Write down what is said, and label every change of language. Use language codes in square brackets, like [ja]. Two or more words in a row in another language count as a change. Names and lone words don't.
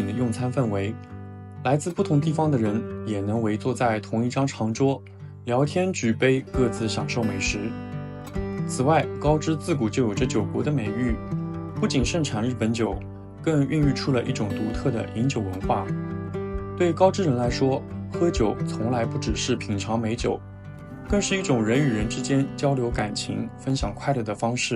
[zh] 的用餐氛圍，來自不同地方的人也能圍坐在同一張長桌，聊天舉杯，各自享受美食。此外，高知自古就有着酒國的美譽，不僅盛產日本酒，更孕育出了一種獨特的飲酒文化。對高知人來說，喝酒從來不只是品嘗美酒，更是一種人與人之間交流感情、分享快樂的方式。